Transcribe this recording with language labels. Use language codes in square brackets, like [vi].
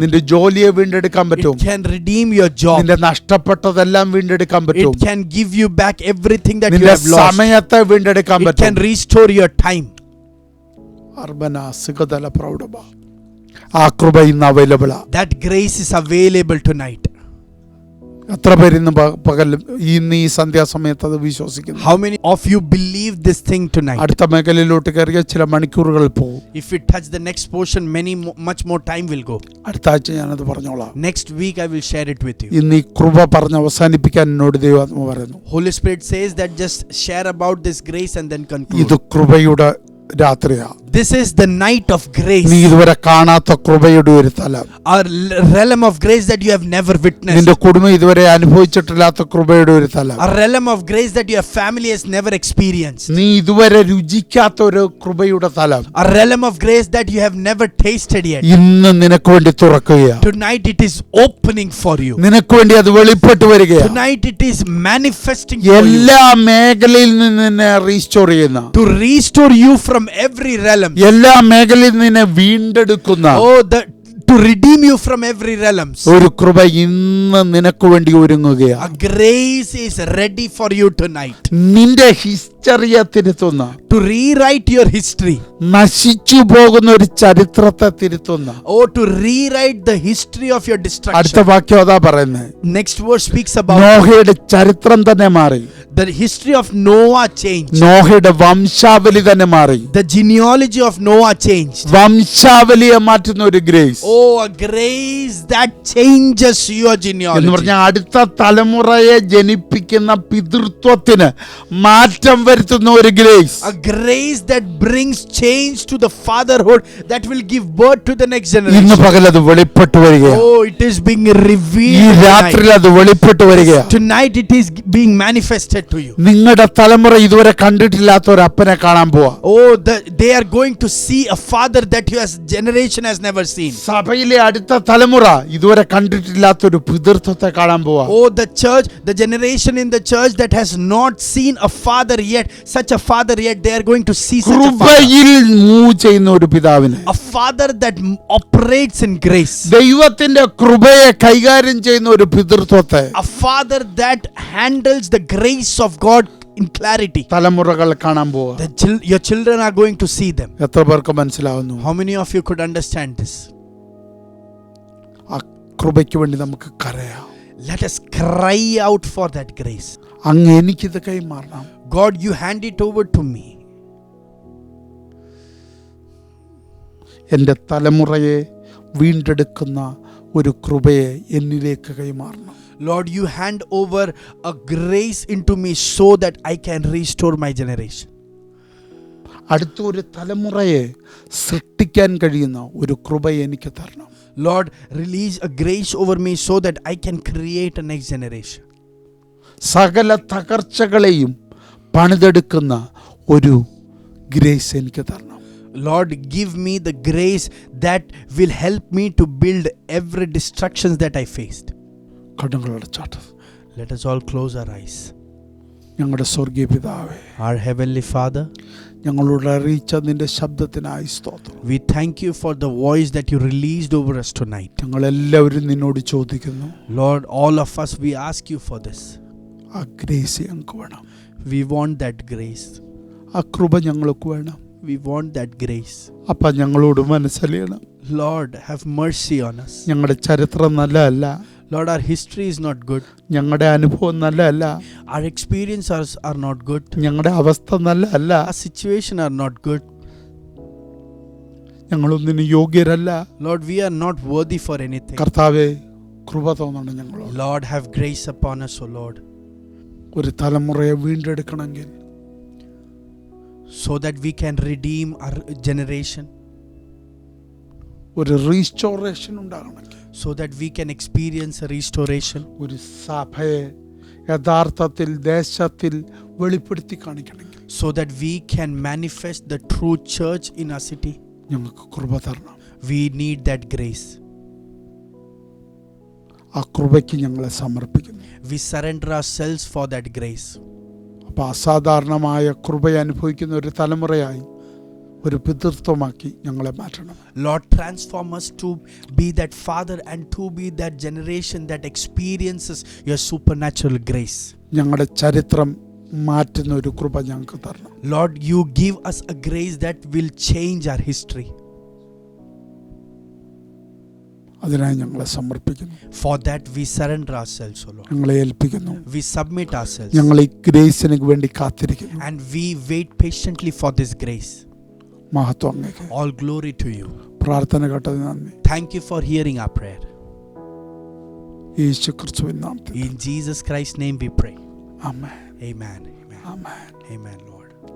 [ml] നിന്റെ ജോലിയെ വീണ്ടെടുക്കാൻ പറ്റും. [en] It can redeem your job. [ml] നിന്റെ നഷ്ടപ്പെട്ടതെല്ലാം വീണ്ടെടുക്കാൻ പറ്റും. [en] It can give you back everything that you [ml] നിന്റെ [en] have lost. [ml] സമയത്തെ വീണ്ടെടുക്കാൻ [en] It can [ml] പറ്റും. [en] restore your time. [ml] അർബന സുഖതല പ്രൗഢമ. ആ കൃപ ഇന്ന് അവൈലബിൾ ആ. [en] That grace is available tonight. [ml] എത്ര പേര് ഇന്ന് പകൽ ഇന്ന് ഈ സന്ധ്യാസമയത്ത് അത് വിശ്വസിക്കുന്നു? [en] How many of you believe this thing tonight? [ml] അടുത്ത മേഖലയിലോട്ട് കയറിയ ചില മണിക്കൂറുകൾ പോകും. [en] If we touch the next portion, much more time will go. [ml] അടുത്ത ആഴ്ച ഞാനത് പറഞ്ഞോളാം. [en] Next week I will share it with you. [ml] ഇന്ന് ഈ കൃപ പറഞ്ഞ് അവസാനിപ്പിക്കാൻ എന്നോട് ദൈവാത്മാവ് പറയുന്നു. [en] Holy Spirit says that just share about this grace and then conclude. [ml] ഇത് കൃപയുടെ രാത്രിയാ. [en] This is the night of grace. [ml] നീ ഇതുവരെ കാണാത്ത കൃപയുടെ ഒരു തലം. [en] A realm of grace that you have never witnessed. [ml] നിന്റെ കുടുംബം ഇതുവരെ അനുഭവിച്ചിട്ടില്ലാത്ത കൃപയുടെ ഒരു തലം. [en] A realm of grace that your family has never experienced. [ml] നീ ഇതുവരെ രുചിക്കാത്ത ഒരു കൃപയുടെ തലം. [en] A realm of grace that you have never tasted yet. [ml] ഇന്ന് നിനക്ക് വേണ്ടി തുറക്കുകയാണ്. [en] Tonight it is opening for you. [ml] നിനക്ക് വേണ്ടി അത് വെളിപ്പെട്ട് വരികയാണ്. [en] Tonight it is manifesting for you. [ml] എല്ലാ മേഖലയിൽ നിന്ന് നിന്നെ റീസ്റ്റോർ ചെയ്യുന്ന, [en] To restore you from every realm. [ml] എല്ലാ മേഖലയിൽ നിന്നെ വീണ്ടെടുക്കുന്ന [en] To redeem you from every realm. [ml] ഒരു കൃപ ഇന്ന് നിനക്ക് വേണ്ടി ഒരുങ്ങുകയാണ്. [en] A grace is ready for you tonight. [ml] നിന്റെ ഹിസ്റ്ററിയെ തിരുത്തുന്ന, [en] To rewrite your history. [ml] നശിച്ചു പോകുന്ന ഒരു ചരിത്രത്തെ തിരുത്തുന്ന. [en] To rewrite the history of your [ml] അടുത്ത [en] destruction. [ml] വാക്യം അതാ പറയുന്നത്. [en] Next verse speaks about [ml] നോഹയുടെ ചരിത്രം തന്നെ മാറി. [en] the history of Noah changed. [ml] നോഹയുടെ വംശാവലി തന്നെ മാറി. [en] The genealogy of Noah changed. [ml] വംശാവലിയെ മാറ്റുന്ന ഒരു grace. [en] A grace that changes your [ml] എന്ന് [en] genealogy. [ml] പറഞ്ഞാൽ അടുത്ത തലമുറയെ ജനിപ്പിക്കുന്ന പിതൃത്വത്തിന് മാറ്റം വരുത്തുന്ന ഒരു grace. [en] A grace that brings change to the fatherhood that will give birth to the next [ml] ഇന്ന് [en] generation. [ml] പകൽ അത് വെളിപ്പെട്ടു വരികയാണ്. [en] It is being [ml] ഈ [en] revealed [ml] രാത്രിയിൽ [en] tonight. [ml] അത് വെളിപ്പെട്ടു വരികയാണ്. [en] Tonight it is being manifested to you. [ml] നിങ്ങളുടെ തലമുറ ഇതുവരെ കണ്ടിട്ടില്ലാത്ത ഒരു അപ്പനെ കാണാൻ പോവാ. [en] They are going to see a father that your generation has never seen. [ml] സഭയിലെ അടുത്ത തലമുറ ഇതുവരെ കണ്ടിട്ടില്ലാത്ത ഒരു പിതൃത്വത്തെ കാണാൻ പോവാ. [en] The church, the generation in the church that has not seen a father yet, such a father yet, they they are going to see such a father. [ml] കൃപയിൽ move ചെയ്യുന്ന ഒരു പിതാവിനെ, [en] A father that operates in grace. [ml] ദൈവത്തിന്റെ കൃപയെ കൈകാര്യം ചെയ്യുന്ന ഒരു പിതൃത്വത്തെ, [en] A father that handles the grace of God in clarity. [ml] തലമുറകൾ കാണാൻ പോവുക. [en] Your children are going to see them. [ml] എത്ര പേർക്ക് മനസ്സിലാവുന്നു? [en] How many of you could understand this? [ml] ആ കൃപയ്ക്ക് വേണ്ടി നമുക്ക് കരയാം. [en] Let us cry out for that grace. [ml] അങ്ങ് എനിക്കിത് കൈമാറണം. [en] God, you hand it over to me. [ml] എൻ്റെ തലമുറയെ വീണ്ടെടുക്കുന്ന ഒരു കൃപയെ എന്നിലേക്ക് കൈമാറണം. [en] Lord, you hand over a grace into me so that I can restore my generation. [ml] അടുത്ത ഒരു തലമുറയെ സൃഷ്ടിക്കാൻ കഴിയുന്ന ഒരു കൃപ എനിക്ക് തരണം. [en] Lord, release a grace over me so that I can create a next generation. [ml] സകല തകർച്ചകളെയും പണിതെടുക്കുന്ന ഒരു ഗ്രേസ് എനിക്ക് തരണം. [en] Lord, give me the grace that will help me to build every destructions that I faced. [ml] കണ്ണുകളടച്ചാട്ട് [en] Let us all close our eyes. [ml] ഞങ്ങളുടെ സ്വർഗീയ പിതാവേ, [en] Our Heavenly Father, [ml] ഞങ്ങളോട് അറിയിച്ച നിന്റെ ശബ്ദത്തിനായി സ്തോത്രം. [en] we thank you for the voice that you released over us tonight. [ml] ഞങ്ങളെല്ലാവരും നിന്നോട് ചോദിക്കുന്നു, [en] Lord, all of us, we ask you for this. [ml] ആ ഗ്രേസ് ഞങ്ങൾക്ക് വേണം. [en] We want that grace. [ml] ആ കൃപ ഞങ്ങൾക്ക് വേണം. [en] We want that grace. [ml] അപ്പ ഞങ്ങളോട് മനസ്സലിയണം. [en] Lord, have mercy on us. [ml] ഞങ്ങളുടെ ചരിത്രം നല്ലതല്ല. [en] Lord, our history is not good. [ml] ഞങ്ങളുടെ അനുഭവം നല്ലതല്ല. [en] Our experiences are not good. [ml] ഞങ്ങളുടെ അവസ്ഥ നല്ലതല്ല. [en] Our situation are not good. [ml] ഞങ്ങളൊന്നിനും യോഗ്യരല്ല. [en] Lord, we are not worthy for anything. [ml] കർത്താവേ, കൃപ തോന്നണം ഞങ്ങളോട്. [en] Lord, have grace upon us, O Lord, [ml] ഒരു തലമുറയെ വീണ്ടെടുക്കണമെങ്കിൽ, [en] so that we can redeem our generation, [ml] ഒരു റീസ്റ്റോറേഷൻ ഉണ്ടാകണമെങ്കിൽ, [en] so that we can experience a restoration, [ml] ഒരു സഭയെ യഥാർത്ഥത്തിൽ ദേശത്തിൽ വെളിപ്പെടുത്തി കാണിക്കണമെങ്കിൽ, [en] so that we can manifest the true church in our city. [ml] ഞങ്ങൾക്ക് കൃപ തരണം. [en] We need that grace. [ml] ആ കൃപയ്ക്ക് ഞങ്ങളെ സമർപ്പിക്കുന്നു. [en] We surrender ourselves for that grace. [ml] അപ്പോൾ അസാധാരണമായ കൃപ അനുഭവിക്കുന്ന ഒരു തലമുറയായി, ഒരു പിതൃത്വമാക്കി ഞങ്ങളെ മാറ്റണം. [en] Lord, transform us to be that father and to be that generation that experiences your supernatural grace. [ml] ഞങ്ങളുടെ ചരിത്രം മാറ്റുന്ന ഒരു കൃപ ഞങ്ങൾക്ക് തരണം. [en] Lord, you give us a grace that will change our history. [ml] അതിനായി ഞങ്ങളെ സമർപ്പിക്കുന്നു. [en] For that we surrender ourselves, O Lord. [ml] ഞങ്ങളെ ഏൽപ്പിക്കുന്നു. [en] We submit ourselves. [ml] ഞങ്ങൾ ഈ ഗ്രേസിന് വേണ്ടി കാത്തിരിക്കുന്നു. [en] And we wait patiently for this grace. [ml] മഹത്വം അങ്ങേക്ക്. [en] All glory to you. [ml] പ്രാർത്ഥന കേട്ടതിന് നന്ദി. [en] Thank you for hearing our prayer. [ml] യേശു ക്രിസ്തുവിൻ നാമത്തിൽ. [en] In Jesus Christ's name we pray. [ml] Amen. [en] Amen. Amen. [ml] Amen. [en] Amen, Lord.